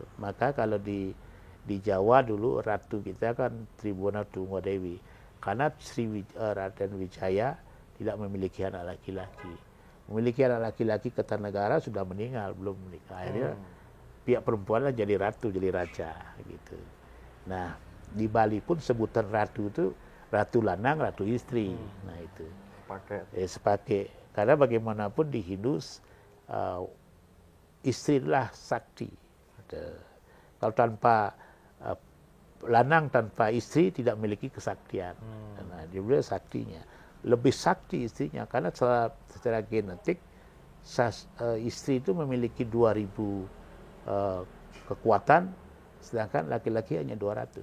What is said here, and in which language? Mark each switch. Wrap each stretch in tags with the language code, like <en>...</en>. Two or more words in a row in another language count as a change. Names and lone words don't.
<id>Maka kalau di Jawa dulu ratu kita kan Tribuna Tunggadewi, karena Raden Wijaya tidak memiliki anak laki-laki. Memiliki anak laki-laki Kertanegara sudah meninggal, belum menikah. Akhirnya pihak perempuan jadi ratu, jadi raja gitu. Nah, di Bali pun sebutan ratu itu ratu lanang, ratu istri. Nah, itu sepaket. Karena bagaimanapun di Hindu istri adalah sakti. Kalau tanpa lanang tanpa istri tidak memiliki kesaktian. Nah, dia bilang saktinya lebih sakti istrinya, karena secara genetik istri itu memiliki 2000 kekuatan, sedangkan laki-laki hanya 200.</id>